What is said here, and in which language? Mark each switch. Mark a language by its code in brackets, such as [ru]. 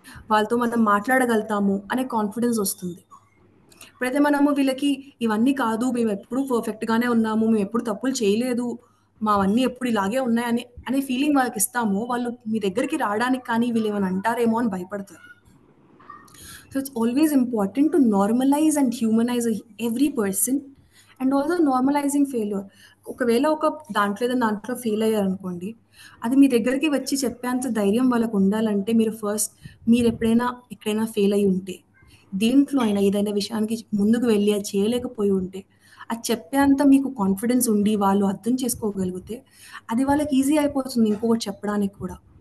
[te] వాళ్ళతో మనం మాట్లాడగలుగుతాము అనే కాన్ఫిడెన్స్ వస్తుంది. ఎప్పుడైతే మనము వీళ్ళకి ఇవన్నీ కాదు, మేమెప్పుడు పర్ఫెక్ట్‌గానే ఉన్నాము, మేమెప్పుడు తప్పులు చేయలేదు, మావన్నీ ఎప్పుడు ఇలాగే ఉన్నాయని అనే ఫీలింగ్ వాళ్ళకిస్తామో, వాళ్ళు మీ దగ్గరికి రాడానికి కానీ, వీళ్ళేమైనా అంటారేమో అని భయపడతారు. [en] So it's always important to normalize and humanize every person and also normalizing failure. [te] ఒకవేళ ఒక దాంట్లో ఏదైనా దాంట్లో ఫెయిల్ అయ్యారనుకోండి, అది మీ దగ్గరికి వచ్చి చెప్పేంత ధైర్యం వాళ్ళకు ఉండాలంటే మీరు ఫస్ట్ మీరెప్పుడైనా ఎక్కడైనా ఫెయిల్ అయ్యి ఉంటే, దేంట్లో అయినా ఏదైనా విషయానికి ముందుకు వెళ్ళి అది చేయలేకపోయి ఉంటే, అది చెప్పేంత మీకు కాన్ఫిడెన్స్ ఉండి వాళ్ళు అర్థం చేసుకోగలిగితే, అది వాళ్ళకి ఈజీ అయిపోతుంది ఇంకొకటి చెప్పడానికి కూడా.